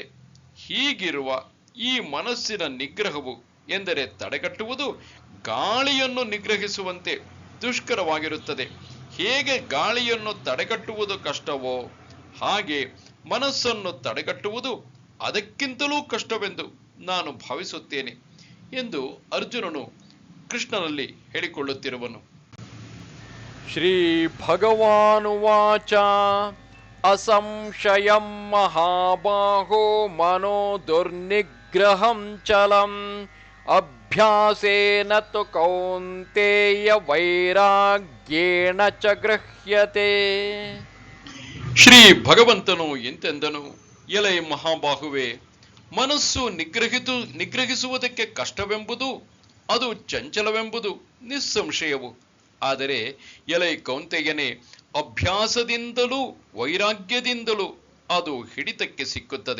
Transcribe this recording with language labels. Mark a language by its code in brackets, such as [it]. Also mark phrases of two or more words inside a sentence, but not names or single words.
[kn] ಹೀಗಿರುವ ಈ ಮನಸ್ಸಿನ ನಿಗ್ರಹವು ಎಂದರೆ ತಡೆಗಟ್ಟುವುದು ಗಾಳಿಯನ್ನು ನಿಗ್ರಹಿಸುವಂತೆ ದುಷ್ಕರವಾಗಿರುತ್ತದೆ. ಹೇಗೆ ಗಾಳಿಯನ್ನು ತಡೆಗಟ್ಟುವುದು ಕಷ್ಟವೋ ಹಾಗೆ ಮನಸ್ಸನ್ನು ತಡೆಗಟ್ಟುವುದು ಅದಕ್ಕಿಂತಲೂ ಕಷ್ಟವೆಂದು ನಾನು ಭಾವಿಸುತ್ತೇನೆ ಎಂದು ಅರ್ಜುನನು ಕೃಷ್ಣನಲ್ಲಿ ಹೇಳಿಕೊಳ್ಳುತ್ತಿರುವನು. [sa] ಶ್ರೀ ಭಗವಾನುವಾಚ ಅಸಂಶಯಂ ಮಹಾಬಾಹೋ ಮನೋ ದುರ್ನಿಗ್ರಹಂ ಚಲಂ ಅಭ್ಯಾಸೇನ ತು ಕೌಂತೇಯ ವೈರಾಗ್ಯೇಣ ಚ ಗೃಹ್ಯತೆ. [kn] ಶ್ರೀ ಭಗವಂತನು ಎಂತೆಂದನು, ಎಲೈ ಮಹಾಬಾಹುವೆ, ಮನಸ್ಸು ನಿಗ್ರಹಿಸುವುದಕ್ಕೆ ಕಷ್ಟವೆಂಬುದು, ಅದು ಚಂಚಲವೆಂಬುದು ನಿಸ್ಸಂಶಯವು. ಆದರೆ ಎಲೈ ಕೌಂತೆಯನೇ, ಅಭ್ಯಾಸದಿಂದಲೂ ವೈರಾಗ್ಯದಿಂದಲೂ ಅದು ಹಿಡಿತಕ್ಕೆ ಸಿಕ್ಕುತ್ತದೆ.